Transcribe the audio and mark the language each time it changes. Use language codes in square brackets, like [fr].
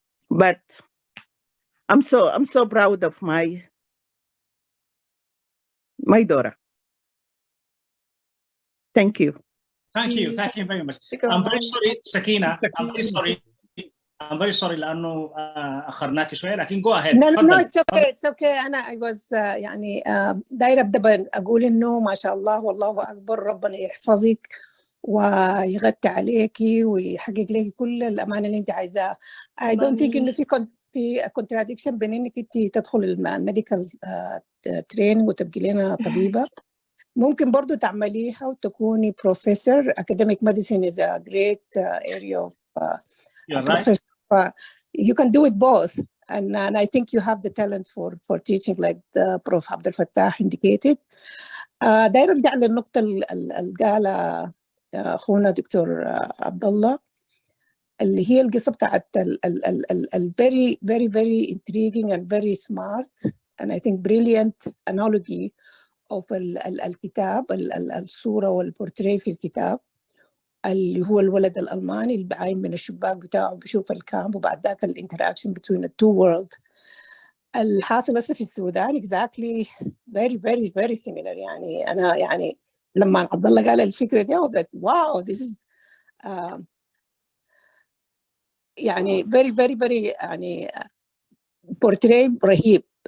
[en] But I'm so proud of my daughter. Thank you. Thank you very much. I'm very sorry, Sakina. I'm very sorry [ar] لأنه أخرناك شوية، لكن [en] go ahead. No, it's okay. [ar] I was يعني دايرة أبدأ أقول إنه ما شاء الله والله أكبر، ربنا يحفظك ويغطي عليكي ويحقق لك كل الأمانة اللي أنت عايزاها. [en] I don't think [ar] إنه في contradiction بين انك انت تدخل الميديكال تريننج وتبقي لنا طبيبه، ممكن برضو تعمليها وتكوني بروفيسور. [en] academic medicine is a great area of profession. You can do it both, and I think you have the talent for teaching like the Prof. [ar] عبد الفتاح indicated. داير ارجع للنقطه اللي قالها اخونا دكتور عبد الله، اللي هي القصه بتاعت ال [en] very very very intriguing and very smart and I think brilliant analogy of [ar] الكتاب، الصوره والبورتريه في الكتاب، اللي هو الولد الألماني اللي بعاين من الشباك بتاعه بيشوف الكامب، وبعد ذاك الانتراكشن [en] between the two worlds. [ar] الحاصل هسه في السودان [en] exactly very very very similar. [ar] يعني أنا يعني لما عبد الله قال الفكرة دي [en] I was like wow this is [ar] يعني [en] very very very [ar] يعني بورتريه رهيب.